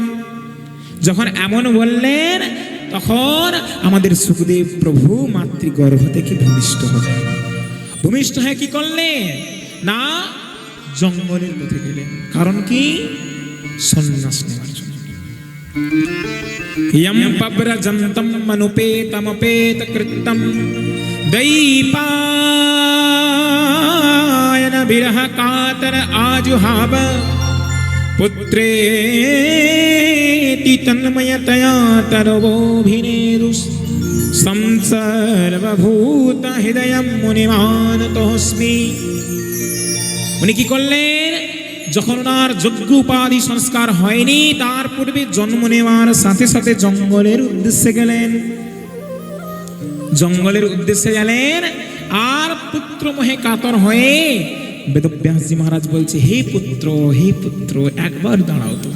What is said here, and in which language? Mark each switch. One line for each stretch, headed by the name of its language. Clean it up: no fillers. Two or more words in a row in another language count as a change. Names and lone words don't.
Bangla: যখন এমন বললেন তখন আমাদের সুখদেব প্রভু মাতৃগর্ভ থেকে ভূমিষ্ঠ হলেন। ভূমিষ্ঠ হয়ে কি করলেন না জঙ্গলের পথে গেলেন। কারণ কি? সন্ন্যাস নেওয়ার জন্য।
Sanskrit: यम पव्रजन्तम मनुपेतमपेत कृतं दैपायन विरह कातर आजुहाव पुत्रेति तन्मयतया तरवोभिनेदुस् संसर्वभूत हृदयं मुनिमानतोऽस्मि।
Bangla: উনি কি করলেন? যখন ওনার যোগ্য উপাধি সংস্কার হয়নি তার পূর্বে জন্ম নেওয়ার সাথে সাথে জঙ্গলের উদ্দেশ্যে গেলেন। জঙ্গলের উদ্দেশ্যে গেলেন আর পুত্র মোহে কাতর হয়ে বেদব্যাসজি মহারাজ বলছে হে পুত্র একবার দাঁড়াও তুমি।